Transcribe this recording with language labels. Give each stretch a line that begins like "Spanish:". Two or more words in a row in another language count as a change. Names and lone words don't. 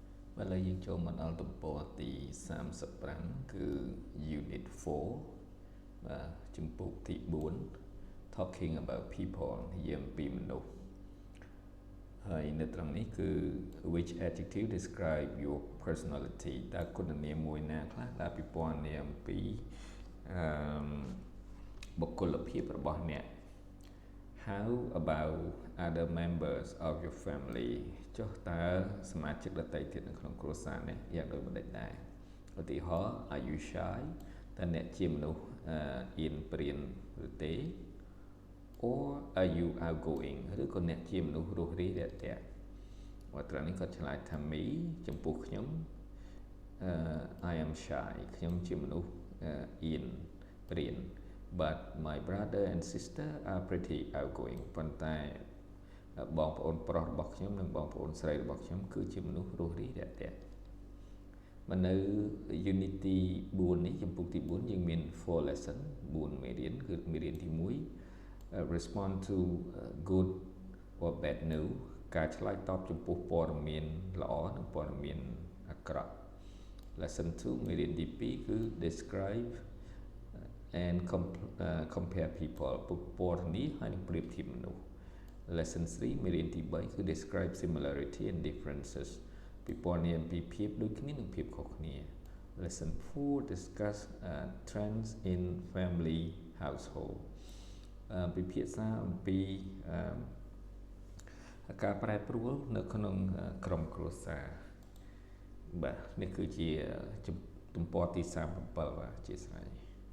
Khmer: Và lời dương ចូលមកដល់ទំព័រទី35គឺ Unit 4 បាទជំពូកទី4
English: Talking about people
Khmer: និយាយអំពីមនុស្សហើយនៅត្រង់នេះគឺ
English: which adjective describe your personality
Khmer: តើគុណនាមមួយណាខ្លះដែលពិពណ៌នាអំពី បុគ្គលភាពរបស់អ្នក
English: How about other members of your family
Khmer: ចុះតើសមាជិកដទៃទៀតនៅក្នុងគ្រួសារនេះយ៉ាងដូចម្តេចដែរឧទាហរណ៍
English: Are you shy
Khmer: តើអ្នកជាមនុស្សអៀនប្រៀនឬទេ
English: or are you outgoing
Khmer: ឬក៏អ្នកជាមនុស្សរួសរាយរាក់ទាក់បើត្រង់នេះគាត់ឆ្លើយថា me ចំពោះខ្ញុំ
English: I am shy
Khmer: ខ្ញុំជាមនុស្សអៀនប្រៀន
English: but my brother and sister are pretty outgoing
Khmer: ប៉ុន្តែបងប្អូនប្រុសរបស់ខ្ញុំនិងបងប្អូនស្រីរបស់ខ្ញុំគឺជាមនុស្សរួសរា យរាក់ទាក់មកនៅ unit ទី4នេះចំពុកទី4យើងមាន 4 lesson 4មេរៀនគឺមេរៀនទី1
English: respond to good or bad news
Khmer: ការឆ្លើយតបចំពោះព័ត៌មានល្អនិងព័ត៌មានអាក្រក់ lesson 2មេរៀនទី2គឺ
English: describe and compare people
Khmer: ពណ៌នាហើយនឹង ប្រៀបធៀបមនុស្ស lesson 3មេរៀនទី3គឺ
English: describe similarity and differences
Khmer: ពិពណ៌នាអំពីភាពដូចគ្នានិងភាពខុសគ្នា
English: lesson 4 discuss trends in family household
Khmer: ពិភាក្សាអំពីការប្រែប្រួលនៅក្នុងក្រុមគ្រួសារបាទនេះគឺជាទំព័រទី37បាទអធិស្ឋាន